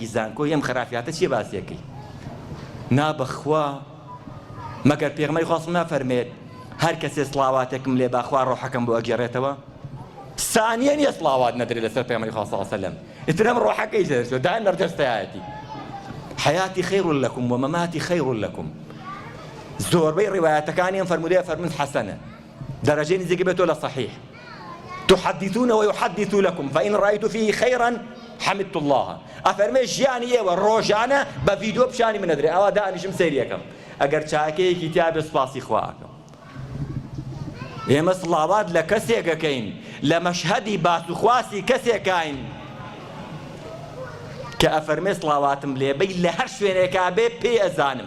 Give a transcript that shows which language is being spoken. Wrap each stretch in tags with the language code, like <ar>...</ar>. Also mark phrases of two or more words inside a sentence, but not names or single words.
<ckb>زانکۆی ئەم خرافیاتە چییە باسیەکەی نابەخوا مەگەر پێغەمبەری خوا نافەرمێت هەر کەسێ سڵاواتێکم لێ باخوا ڕۆحەکەم بۆ ئەگێڕێتەوە ثانیە نییە سڵاوات نەدرێت لەسەر پێغەمبەری خوا</ckb> <ar>صلی الله علیه وسلم</ar> <ckb>ئیتر ئەم ڕۆحەکەی دەرچێت دائیم لەردەستایەتی</ckb> <ar>حياتي خير لكم ومماتي خير لكم</ar> <ckb>زۆربەی ڕیوایەتەکانیان فەرمودەیە فەرموون حەسەنە دەرەجەی نزیکی بێتۆ لە صحیح</ckb> <ar>تحدثون ويحدث لكم فإن رأيت فيه خيرا حمدت الله</ar> <ckb>ئەفەرمێ ژیانی ئێوە ڕۆژانە بە ڤیدیۆ پیشانی من ئەدرێ ئەوە دانیشم سەیریەکەم ئەگەر چاکەیەکی تیا بێ سوپاسی خواکەم ئێمە سڵاوات لە کەسێکەکەین لە مەشهەدی باسوخواسی کەسێکاین کە ئەفەرمێ سڵاواتم لێبەی لە هەر شوێنێکا بێ پێی ئەزانم</ckb>